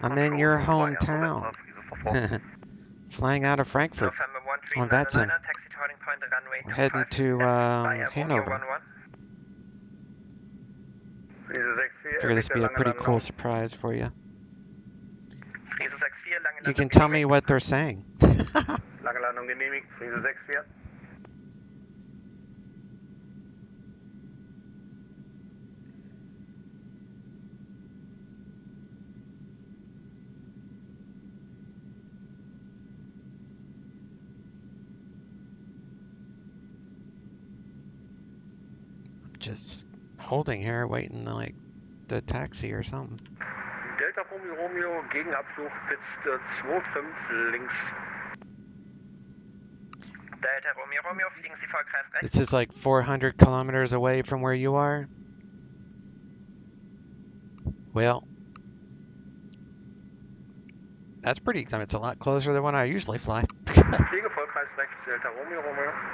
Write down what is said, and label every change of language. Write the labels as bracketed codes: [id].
[en] I'm in your hometown. Flying out of Frankfurt on Vatsim. Taxi to holding point, runway We're heading to Hannover. Figure this would be a pretty cool surprise for you. You can tell me what they're saying. [de] Lange Landung genehmigt, Friese 64. [en] Just holding here, waiting like the taxi or something. [de] Delta Romeo Romeo, Gegenabflug, Piste 25 links. Delta Romeo Romeo, fliegen Sie vollkreis rechts. [en] This is like 400 kilometers away from where you are. Well, that's pretty, I mean, it's a lot closer than when I usually fly. [de] Fliege vollkreis rechts, Delta Romeo Romeo.